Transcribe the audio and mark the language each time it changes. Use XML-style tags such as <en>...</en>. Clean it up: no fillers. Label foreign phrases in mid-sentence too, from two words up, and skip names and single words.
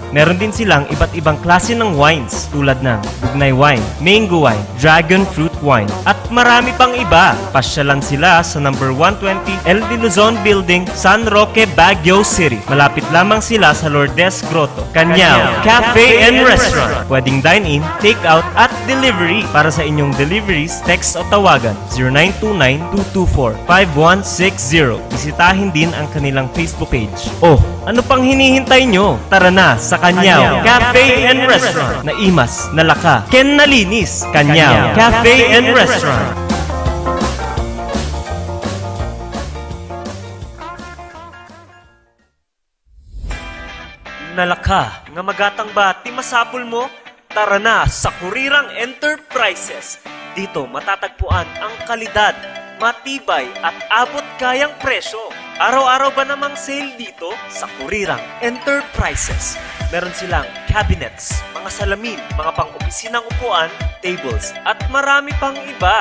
<tl>Meron din silang iba't ibang klase ng wines tulad ng Bugnay wine,</tl> <en>mango wine, dragon fruit wine,</en> <tl>at marami pang iba. Pasyalan sila sa number 120 El de Luzon Building, San Roque, Baguio City. Malapit lamang sila sa Lourdes Grotto, Kanyao Cafe and Restaurant. Pwedeng</tl> <en>dine-in, take-out</en> <tl>at delivery. Para sa inyong deliveries, text o tawagan 0929-224-5160. Bisitahin din ang kanilang Facebook page. Oh, ano pang hinihintay nyo? Tara na sa Kanyao Cafe and Restaurant.</tl> <ilo>Naimas, nalaka, ken nalinis. Kanyao Cafe and Restaurant. Nalaka, nga magatang ba ti masapul mo?</ilo> <tl>Tara na sa Kurirang Enterprises. Dito matatagpuan ang kalidad, matibay at abot kayang presyo. Araw-araw ba namang sale dito sa Kurirang Enterprises? Meron silang cabinets, mga salamin, mga pang-opisinang upuan, tables, at marami pang iba.</tl>